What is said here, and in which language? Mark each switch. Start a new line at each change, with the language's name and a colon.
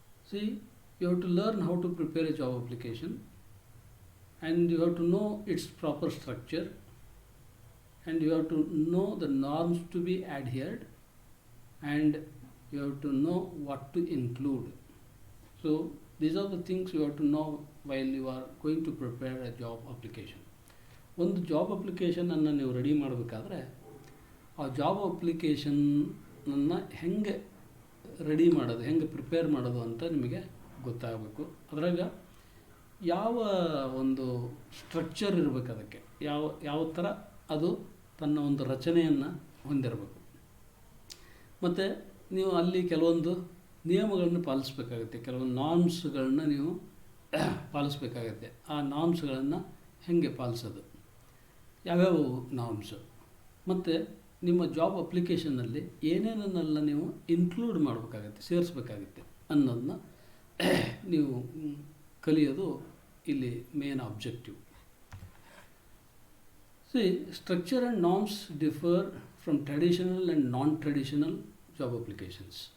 English: See, you have to learn how to prepare a job application, and you have to know its proper structure, and you have to know the norms to be adhered, and you have to know what to include. So these are the things you have to know while you are going to prepare a job application.
Kannada: ಒಂದು job ಅಪ್ಲಿಕೇಶನನ್ನು ನೀವು ready ಮಾಡಬೇಕಾದ್ರೆ ಆ job ಅಪ್ಲಿಕೇಶನನ್ನು ಹೆಂಗೆ ready ಮಾಡೋದು, ಹೆಂಗೆ prepare ಮಾಡೋದು ಅಂತ ನಿಮಗೆ ಗೊತ್ತಾಗಬೇಕು. ಅದರಾಗ ಯಾವ ಒಂದು ಸ್ಟ್ರಕ್ಚರ್ ಇರಬೇಕು, ಅದಕ್ಕೆ ಯಾವ ಥರ ಅದು ತನ್ನ ಒಂದು ರಚನೆಯನ್ನು ಹೊಂದಿರಬೇಕು. ಮತ್ತು ನೀವು ಅಲ್ಲಿ ಕೆಲವೊಂದು ನಿಯಮಗಳನ್ನು ಪಾಲಿಸಬೇಕಾಗುತ್ತೆ, ಕೆಲವೊಂದು ನಾರ್ಮ್ಸ್ಗಳನ್ನ ನೀವು ಪಾಲಿಸಬೇಕಾಗತ್ತೆ. ಆ ನಾರ್ಮ್ಸ್ಗಳನ್ನು ಹೇಗೆ ಪಾಲಿಸೋದು, ಯಾವ್ಯಾವ ನಾರ್ಮ್ಸು, ಮತ್ತು ನಿಮ್ಮ ಜಾಬ್ ಅಪ್ಲಿಕೇಶನ್ನಲ್ಲಿ ಏನೇನನ್ನೆಲ್ಲ ನೀವು ಇನ್ಕ್ಲೂಡ್ ಮಾಡಬೇಕಾಗತ್ತೆ, ಸೇರಿಸ್ಬೇಕಾಗುತ್ತೆ ಅನ್ನೋದನ್ನ ನೀವು ಕಲಿಯೋದು ಇಲ್ಲಿ main objective.
English: See, structure and norms differ from traditional and non-traditional job applications.